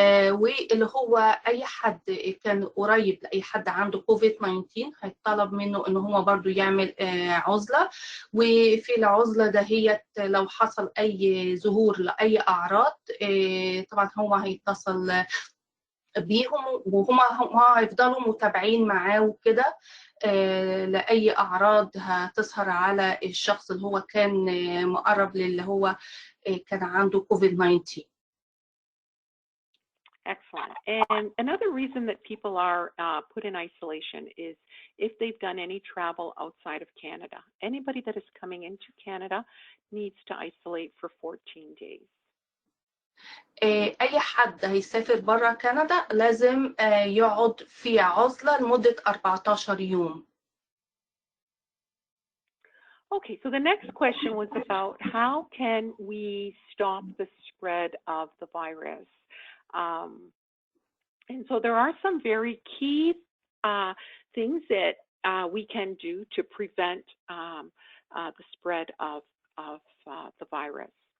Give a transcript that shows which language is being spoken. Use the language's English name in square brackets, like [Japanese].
[Arabic] واللي هو اي حد كان قريب لاي حد عنده كوفيد 19 هيطلب منه ان هو برضو يعمل عزله، وفي العزله دهيت لو حصل اي ظهور لاي اعراض طبعا هو هيتصل بيهم وهم هيفضلوا متابعين معاه وكده لأي أعراض هتظهر على الشخص اللي هو كان مقرب للي هو كان عنده كوفيد 19. [English] Excellent. And another reason that people are put in isolation is if they've done any travel outside of Canada. Anybody that is coming into Canada needs to isolate for 14 days. [Arabic] أي حد هيسافر برا كندا لازم يقعد في عزلة لمدة 14 يوم. [English] Okay, so the next question was about how can we stop the spread of the virus? And so there are some very key things that we can do to prevent the spread of the virus.